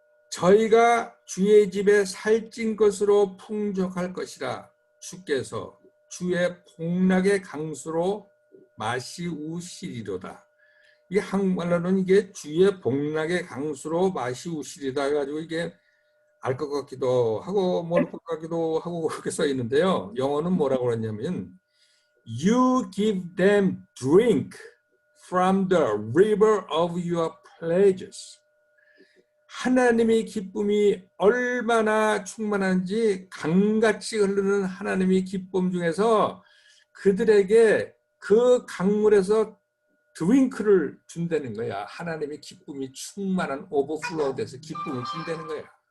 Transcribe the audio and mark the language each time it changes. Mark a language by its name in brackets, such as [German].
[Korean] 저희가 주의 집에 살찐 것으로 풍족할 것이라 주께서 주의 복락의 강수로 마시우시리로다. 이 한국말로는 이게 주의 복락의 강수로 마시우시리다 해가지고 이게 알 것 같기도 하고 모를 것 같기도 하고 그렇게 써 있는데요. 영어는 뭐라고 그러냐면 [English] You give them drink from the river of your pleasures. [Korean] 하나님의 기쁨이 얼마나 충만한지 강같이 흐르는 하나님의 기쁨 중에서 그들에게 그 강물에서 드링크를 준다는 거야. 하나님의 기쁨이 충만한 오버플로우 돼서 기쁨을 준다는 거야.